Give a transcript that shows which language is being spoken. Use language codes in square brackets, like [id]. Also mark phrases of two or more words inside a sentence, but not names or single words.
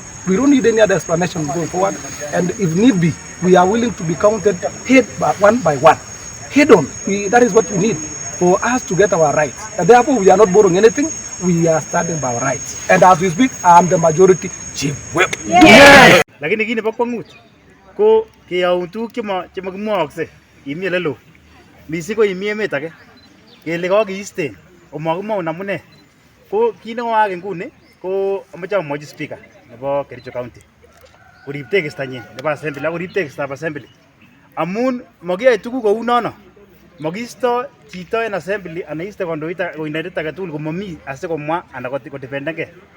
[en] We don't need any other explanation going forward, and if need be, we are willing to be counted one by one. Head on, that is what we need for us to get our rights. And therefore, we are not borrowing anything, we are standing by our rights. And as we speak, I am the majority chief whip. Yes! [kln] Lakini kini pa kwangut ko keyaun tuguk chemokimwokse imi olelo mising ko imi emet age kele kokiisten omakimwoun amune ko kit nekoyaak nguni ko amoche amwochi speaker nebo Kericho County korib tekistanyin nebo assembly ak korib tekistab assembly amun makiyoe tuguk kou nono, makiisto chito en assembly anan iste kondoindet age tugul komomi asikomwa anan kodefendengei.